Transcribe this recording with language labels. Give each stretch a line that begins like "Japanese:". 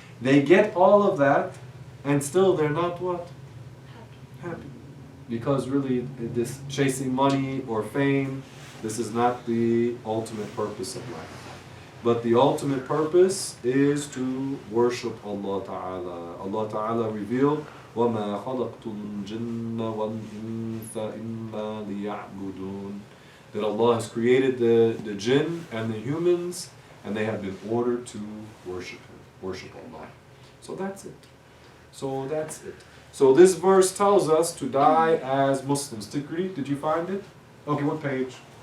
English: They get all of that, and still they're not what? Happy. Because really, this chasing money or fame, this is not the ultimate purpose of life. But the ultimate purpose is to worship Allah Ta'ala. Allah Ta'ala revealed,
Arabic: وَمَا خَلَقْتُ الْجِنَّ وَالْإِنسَ إِلَّا لِيَعْبُدُونَ.
English: That Allah has created the jinn and the humans, and they have been ordered to worship Him, worship Allah. So that's it. So that's it. So this verse tells us to die as Muslims. Tikri, did you find it? Okay, what page?